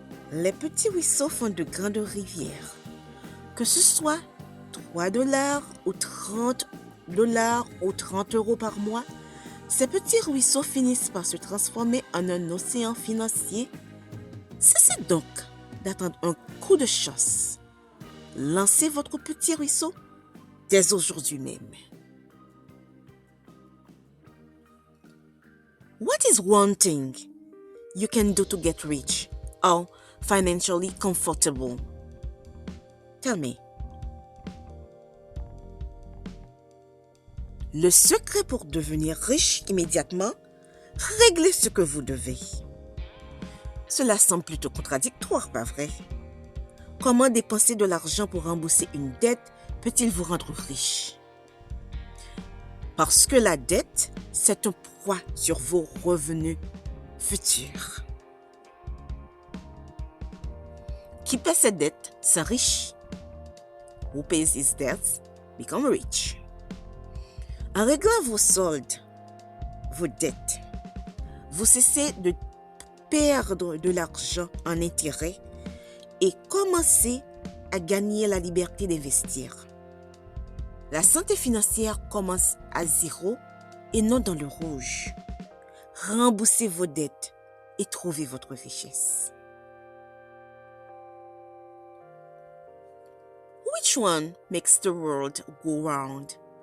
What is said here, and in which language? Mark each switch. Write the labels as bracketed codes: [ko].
[fr] Les petits ruisseaux font de grandes rivières. Que ce soit 3 dollars ou 30 dollars ou 30 euros par mois, ces petits ruisseaux finissent par se transformer en un océan financier. Cessez donc d'attendre un coup de chance. Lancez votre petit ruisseau dès aujourd'hui même. [en] What is one thing you can do to get rich or financially comfortable? Tell me. [fr] Le secret pour devenir riche immédiatement, réglez ce que vous devez. Cela semble plutôt contradictoire, pas vrai? Comment dépenser de l'argent pour rembourser une dette peut-il vous rendre riche? Parce que la dette, c'est un poids sur vos revenus futurs. Qui paie ses dettes s'enrichit. [en] Who pays his debts become rich. [fr] En réglant vos soldes, vos dettes, vous cessez de perdre de l'argent en intérêt et commencez à gagner la liberté d'investir. La santé financière commence à zéro et non dans le rouge. Remboursez vos dettes et trouvez votre richesse. [en] Which one makes the world go round?